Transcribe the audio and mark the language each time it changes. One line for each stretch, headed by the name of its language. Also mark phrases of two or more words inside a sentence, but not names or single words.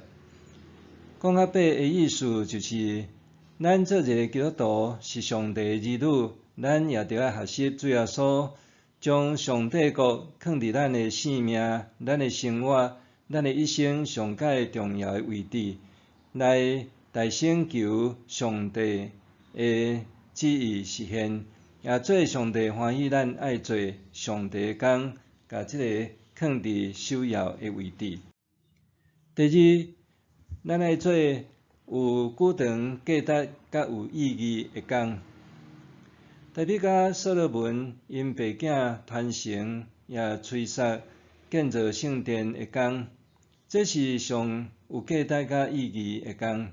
Min Nan Chinese: 讲较白的意思就是，咱做一个基督徒是上帝的儿女，咱也着要学习主耶稣将上帝国放伫咱的性命、咱的生活、咱的一生上界重要的位置，来大声求上帝的旨意实现，也做上帝欢喜咱爱做上帝的工，甲即个放伫首要的位置。第二，咱爱做有久长价值甲有意义的工。大卫甲所罗门因爸囝传承也催促建造圣殿的工，这是上有价值甲意义的工。